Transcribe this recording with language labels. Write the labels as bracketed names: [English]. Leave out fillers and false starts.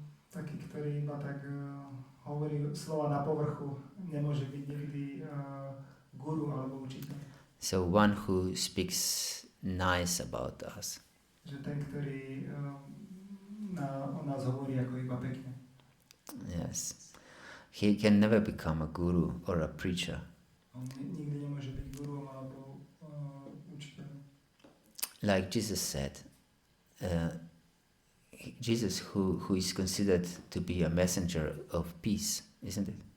[Slovak] Taký, ktorý iba tak hovorí slova na povrchu, nemôže byť nikdy guru alebo učiteľ. [English] So one who speaks nice about us. [Slovak] Že ten, ktorý o nás hovorí ako iba pekne. [English] Yes. He can never become a guru or a preacher. [Slovak] On nikdy nemôže byť guruom alebo učiteľom. [English] Like Jesus said, Jesus who is considered to be a messenger of peace, isn't it?